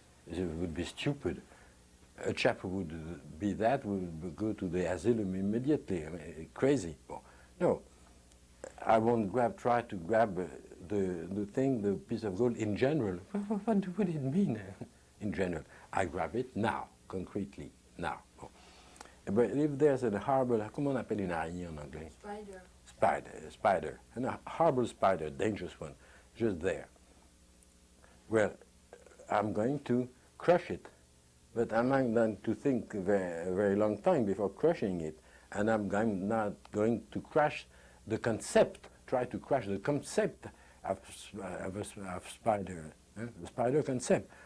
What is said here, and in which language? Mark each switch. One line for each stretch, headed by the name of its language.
English: It would be stupid. A chap who would be that would go to the asylum immediately. I mean, crazy. Well, no, I won't try to grab the piece of gold in general. What would it mean in general? I grab it now, concretely. Now. But if there's a horrible,
French: comment on appelle une araignée en anglais?
English: Spider. And a horrible spider, dangerous one, just there. Well, I'm going to crush it, but I'm not going to think a very long time before crushing it, and I'm not going to crush the concept, try to crush the concept of spider, the spider concept.